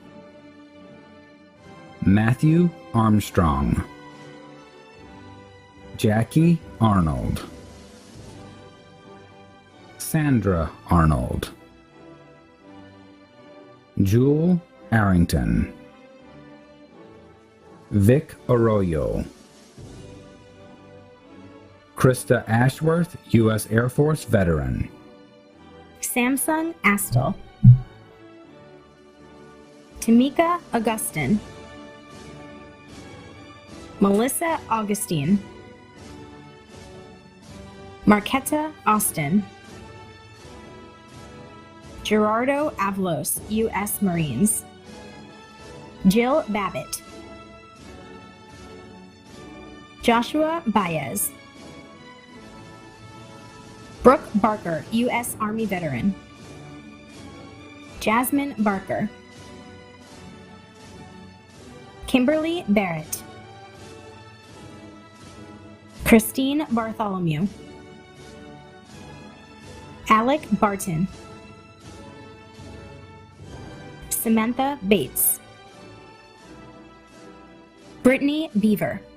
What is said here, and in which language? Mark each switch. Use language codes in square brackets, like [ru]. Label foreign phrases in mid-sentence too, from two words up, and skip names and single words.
[en] Matthew Armstrong, Jackie Arnold, Sandra Arnold, Jewel Arrington, Vic Arroyo, Krista Ashworth, U.S. Air Force veteran, Samsung Astle, Tamika Augustin, Melissa Augustine, Marquetta Austin, Gerardo Avalos, U.S. Marines, Jill Babbitt, Joshua Baez, Brooke Barker, U.S. Army veteran, Jasmine Barker, Kimberly Barrett, Christine Bartholomew, Alec Barton, Samantha Bates, Brittany Beaver.